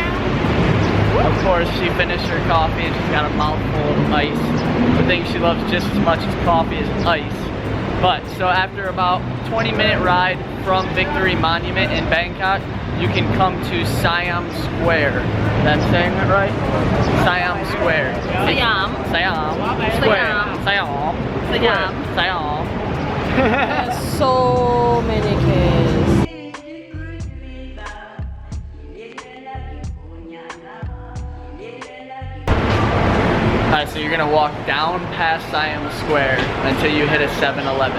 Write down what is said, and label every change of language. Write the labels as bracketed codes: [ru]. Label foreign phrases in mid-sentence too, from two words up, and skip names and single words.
[en] Of course, she finished her coffee and she's got a mouthful of ice. The thing she loves just as much as coffee is ice. But, so after about 20-minute ride from Victory Monument in Bangkok, you can come to Siam Square. That's saying that right? Siam Square. Siam. Siam Square. Siam. Siam. Siam. There's so many kids. Alright, so you're gonna walk down past Siam Square until you hit a 7-Eleven.